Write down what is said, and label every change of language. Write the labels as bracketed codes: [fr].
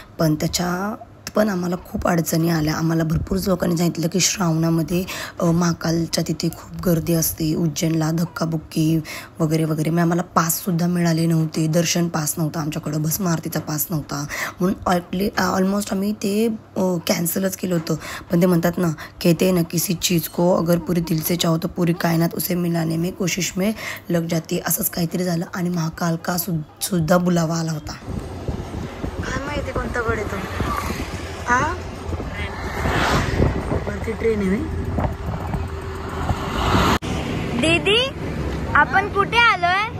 [mr] पण पण आम्हाला खूप अडचणी आल्या. आम्हाला भरपूर लोकांनी सांगितलं की श्रावणामध्ये महाकालच्या तिथे खूप गर्दी असते, उज्जैनला धक्काबुक्की वगैरे वगैरे. मग आम्हाला पाससुद्धा मिळाले नव्हते, दर्शन पास नव्हता आमच्याकडं, भस्म आरतीचा पास नव्हता. म्हणून ऑलमोस्ट आम्ही ते कॅन्सलच केलं होतं. पण ते म्हणतात ना, [hi] कहते हैं ना किसी चीज़ को अगर पूरी दिल से चाहो तो पूरी कायनात उसे मिलाने में कोशिश में लग जाती. [mr] असंच काहीतरी झालं आणि महाकाल का सुद्धा बुलावा आला होता. काय माहिती कोणता गड येतो. हा वरती ट्रेन आहे. दीदी, आपण कुठे आलोय?